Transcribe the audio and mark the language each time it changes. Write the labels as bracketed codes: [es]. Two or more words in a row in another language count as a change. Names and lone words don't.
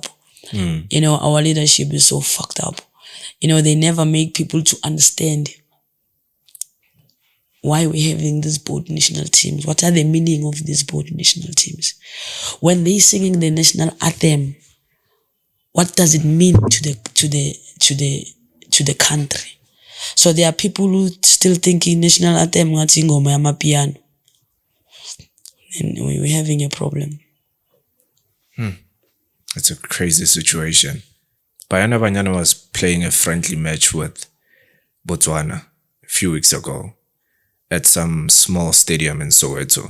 [en] Our leadership is so fucked up. They never make people to understand why we're having these both national teams. What are the meaning of these both national teams? When they singing the national anthem, what does it mean to the country? So there are people who still thinking national anthem [zu] ngoma ya mapiano. [en] And we're having a problem. It's a crazy situation. Banyana Banyana was playing a friendly match with Botswana a few weeks ago at some small stadium in Soweto.